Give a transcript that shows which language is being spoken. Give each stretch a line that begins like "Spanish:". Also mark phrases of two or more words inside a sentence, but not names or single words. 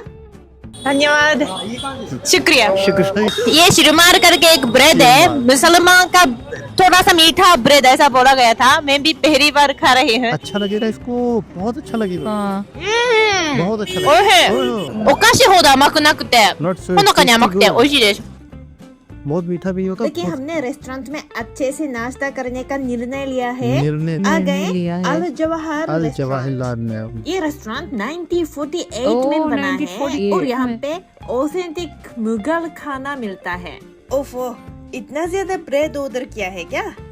Hindi: धन्यवाद, शुक्रिया। शुक्र। ये शिरमार करके एक ब्रेड है, शिरमार। मुसलमान का थोड़ा सा मीठा ब्रेड ऐसा बोला गया था। मैं भी पहली बार खा रही हूँ। अच्छा लगेगा इसको, बहुत अच्छा लगेगा। हाँ, बहुत अच्छा ओ है। लगेगा।
Japanese: お菓子ほど甘くなくて、
English: Not so
Japanese: ほのかに甘くて tasty 美味しいです。
Hindi: बहुत मीठा भी होगा। देखिए, हमने रेस्टोरेंट में अच्छे से नाश्ता करने का निर्णय लिया है। निर्णय आ निर्णय लिया गए है। अल जवाहर अल रेस्टोरेंट। जवाहरलाल में। ये रेस्टोरेंट 1948 ओह, में बना है 1948 और यहाँ में। पे ऑथेंटिक मुगल खाना मिलता है। ओफो, इतना ज्यादा ब्रेड ऑर्डर किया है क्या?